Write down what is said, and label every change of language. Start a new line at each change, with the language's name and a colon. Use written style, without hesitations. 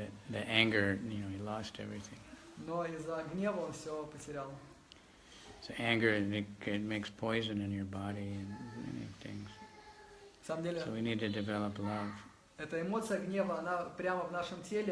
English: the anger, he lost everything.
Russian: Но из-за гнева он все потерял.
English: So anger, it makes poison in your body and many things.
Russian: На самом деле,
English: So we need to develop love.
Russian: эта эмоция гнева, она прямо в нашем теле